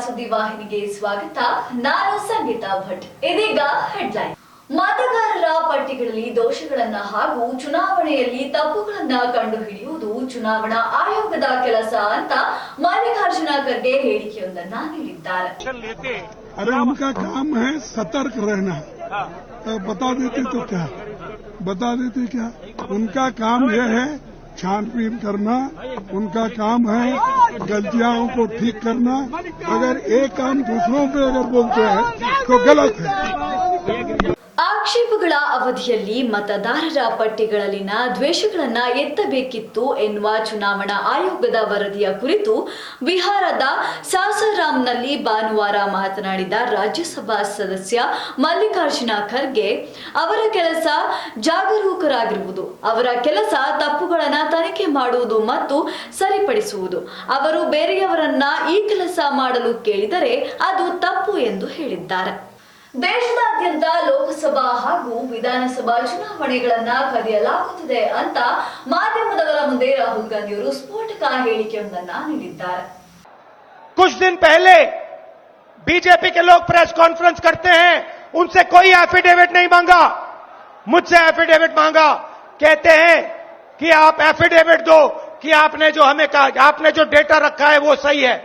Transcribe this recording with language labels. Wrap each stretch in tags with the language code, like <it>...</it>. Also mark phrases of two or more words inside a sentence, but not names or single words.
<kn>ಸುದ್ದಿವಾಹಿನಿಗೆ ಸ್ವಾಗತ. ನಾನು ಸಂಗೀತಾ ಭಟ್. ಇದೀಗ ಹೆಡ್ಲೈನ್. ಮತದಾರರ ಪಟ್ಟಿಗಳಲ್ಲಿ ದೋಷಗಳನ್ನ ಹಾಗೂ ಚುನಾವಣೆಯಲ್ಲಿ ತಪ್ಪುಗಳನ್ನ ಕಂಡುಹಿಡಿಯುವುದು ಚುನಾವಣಾ ಆಯೋಗದ ಕೆಲಸ ಅಂತ ಮಲ್ಲಿಕಾರ್ಜುನ ಖರ್ಗೆ ಹೇಳಿಕೆಯೊಂದನ್ನ ನೀಡಿದ್ದಾರೆ.</kn> <hi>अरे उनका काम है सतर्क रहना. बता देती तो क्या उनका काम यह है छानबीन करना. उनका काम है गलतियों को ठीक करना. अगर एक काम दूसरों पे अगर बोलते हैं तो गलत है.</hi> <kn>ಆಕ್ಷೇಪಗಳ ಅವಧಿಯಲ್ಲಿ ಮತದಾರರ ಪಟ್ಟಿಗಳಲ್ಲಿನ ದ್ವೇಷಗಳನ್ನ ಎತ್ತಬೇಕಿತ್ತು ಎನ್ನುವ ಚುನಾವಣಾ ಆಯೋಗದ ವರದಿಯ ಕುರಿತು ಬಿಹಾರದ ಸಾಸಾರಾಂನಲ್ಲಿ ಭಾನುವಾರ ಮಾತನಾಡಿದ ರಾಜ್ಯಸಭಾ ಸದಸ್ಯ ಮಲ್ಲಿಕಾರ್ಜುನ ಖರ್ಗೆ, ಅವರ ಕೆಲಸ ಜಾಗರೂಕರಾಗಿರುವುದು, ಅವರ ಕೆಲಸ ತಪ್ಪುಗಳನ್ನ ತನಿಖೆ ಮಾಡುವುದು ಮತ್ತು ಸರಿಪಡಿಸುವುದು. ಅವರು ಬೇರೆಯವರನ್ನ ಈ ಕೆಲಸ ಮಾಡಲು ಕೇಳಿದರೆ ಅದು ತಪ್ಪು ಎಂದು ಹೇಳಿದ್ದಾರೆ. ದೇಶದಾದ್ಯಂತ ಲೋಕಸಭಾ ಹಾಗೂ ವಿಧಾನಸಭಾ ಚುನಾವಣೆಗಳನ್ನ ಕದಿಯಲಾಗುತ್ತಿದೆ ಅಂತ ಮಾಧ್ಯಮದವರ ಮುಂದೆ ರಾಹುಲ್ ಗಾಂಧಿ ಅವರು ಸ್ಫೋಟಕ ಹೇಳಿಕೆಯೊಂದನ್ನ ನೀಡಿದ್ದಾರೆ.</kn> <hi>कुछ दिन पहले बीजेपी के लोग</hi> <en>press conference</en> <hi>करते हैं, उनसे कोई एफिडेविट नहीं मांगा, मुझसे एफिडेविट मांगा. कहते हैं कि आप एफिडेविट दो कि आपने जो हमें कहा, आपने जो डेटा रखा है वो सही है.</hi>